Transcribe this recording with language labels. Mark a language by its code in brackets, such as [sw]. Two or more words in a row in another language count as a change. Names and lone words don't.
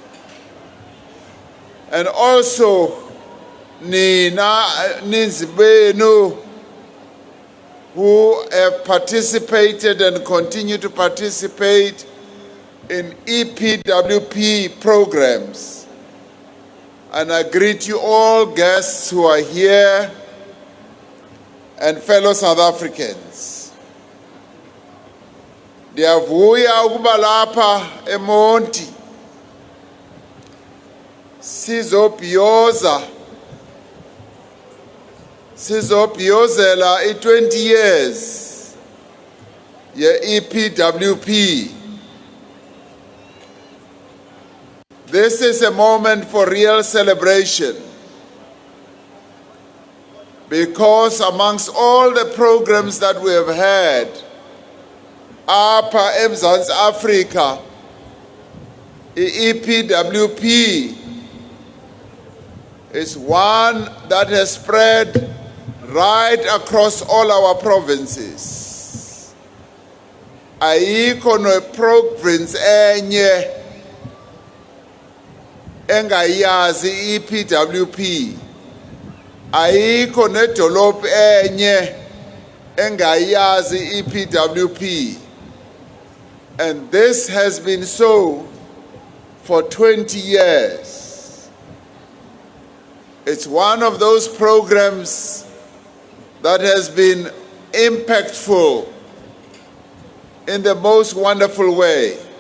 [en] And also Nina Ninzibenu, who have participated and continue to participate in EPWP programs. And I greet you all guests who are here and fellow South Africans. [xh] Ndiyavuya ukuba lapha eMonti sizobhiyozela i-20 years ye-EPWP. [en] This is a moment for real celebration, because amongst all the programs that we have had, [xh] apha eMzantsi Africa, [en] EPWP is one that has spread right across all our provinces. [xh] Ayikho no province enye engayazi EPWP. Ayikho nedolophu enye engayazi EPWP. [en] And this has been so for 20 years. It's one of those programs that has been impactful in the most wonderful way.